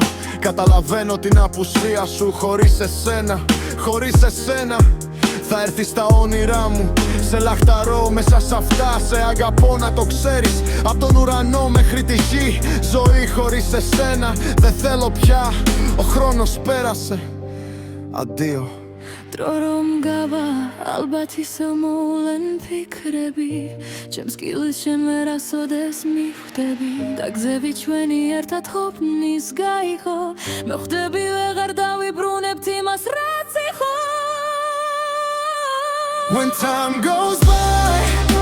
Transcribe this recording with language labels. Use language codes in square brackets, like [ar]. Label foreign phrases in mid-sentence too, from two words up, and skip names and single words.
[el] Καταλαβαίνω την απουσία σου. Χωρίς εσένα, χωρίς εσένα θα έρθει στα όνειρά μου. Σε λαχταρώ μέσα σ' αυτά. Σε αγαπώ να το ξέρεις. Απ' τον ουρανό μέχρι τη γη. Ζωή χωρίς εσένα δεν θέλω πια. Ο χρόνος πέρασε. Αντίο. [ka] დრორომ გავა ალბათ ისევ მოვლენ ფიქრები ჩემს კილს შენ ვერასოდეს მიხვდები და გზები ჩვენი ერთად ყოფნის გაიღო მე ხვდები ვეღარ დავიბრუნებთ იმას რაც იყო [en] When time goes by